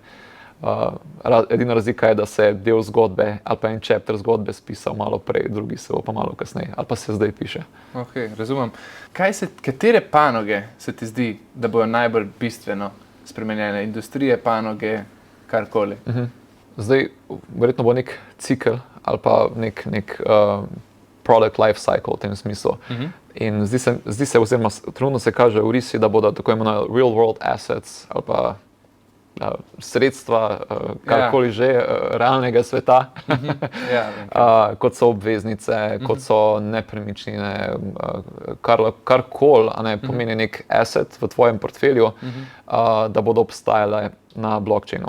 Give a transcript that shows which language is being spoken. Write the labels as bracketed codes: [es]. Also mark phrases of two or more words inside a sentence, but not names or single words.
[sl] Edina razlika je, da se del zgodbe ali pa en chapter zgodbe spisal malo prej, drugi se bo pa malo kasneje, ali pa se zdaj piše. Ok, razumem. Katere panoge se ti zdi, da bojo najbolj bistveno spremenjene? Industrije, panoge, karkoli? Zdaj, verjetno bo nek cikel ali pa nek [en] product life cycle [sl] v tem smislu. In zdi se, oziroma trenutno se kaže v risi, da bodo tako imenovani [en] real world assets [sl] ali pa sredstva, karkoli že, realnega sveta, kot so obveznice, kot so nepremičnine, karkoli, pomeni nek asset v tvojem portfelju, da bodo obstajale na blockchainu.